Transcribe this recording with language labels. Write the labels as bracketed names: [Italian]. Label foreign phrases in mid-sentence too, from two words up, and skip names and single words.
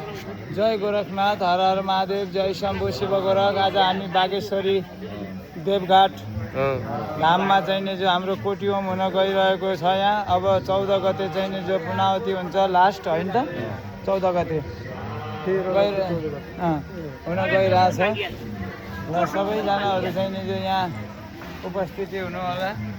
[Nepali] जय गोरखनाथ, हर हर महादेव, जय शम्भु शिव गोरख। आज हामी बागेश्वरी देवघाट धाममा चाहिँ जो हाम्रो कोटिहोम हुन गइरहेको छ यहाँ। अब 14 गते चाहिँ जो पुनावती हुन्छ लास्ट होइन त, 14 गते हुन गइरहेछ र सबैजनाहरू चाहिँ जो यहाँ उपस्थिति हुनु होला।